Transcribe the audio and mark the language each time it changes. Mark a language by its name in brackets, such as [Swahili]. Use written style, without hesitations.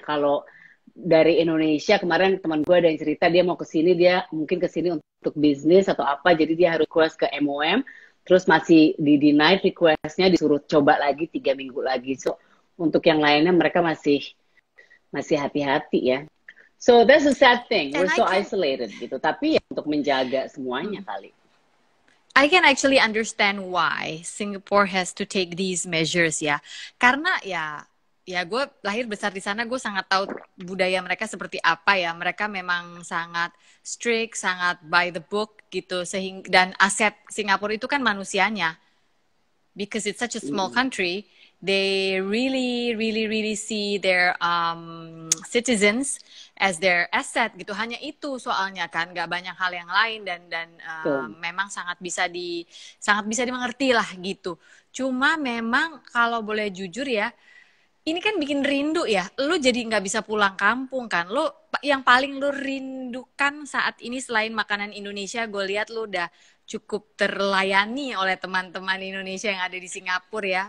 [Indonesian] Kalau dari Indonesia kemarin teman gue ada yang cerita dia mau ke sini, dia mungkin ke sini untuk bisnis atau apa, jadi dia harus request ke MOM, terus masih di deny requestnya, disuruh coba lagi 3 minggu lagi. So untuk yang lainnya mereka masih hati-hati ya. [English] So that's a sad thing, And we're so isolated [Indonesian] gitu. Tapi ya untuk menjaga semuanya kali. [English] I can actually understand why Singapore has to take these measures ya. [Indonesian] Karena ya gue lahir besar di sana, gue sangat tahu budaya mereka seperti apa ya. Mereka memang sangat strict, sangat [English] by the book [Indonesian] gitu. Dan aset Singapura itu kan manusianya. [English] Because it's such a small country, they really, really, really see their citizens as their asset [Indonesian] gitu. Hanya itu soalnya kan, nggak banyak hal yang lain dan memang sangat bisa dimengerti lah gitu. Cuma memang kalau boleh jujur ya, ini kan bikin rindu ya. Lu jadi nggak bisa pulang kampung kan. Yang paling lu rindukan saat ini selain makanan Indonesia, gue lihat lu udah cukup terlayani oleh teman-teman Indonesia yang ada di Singapura ya.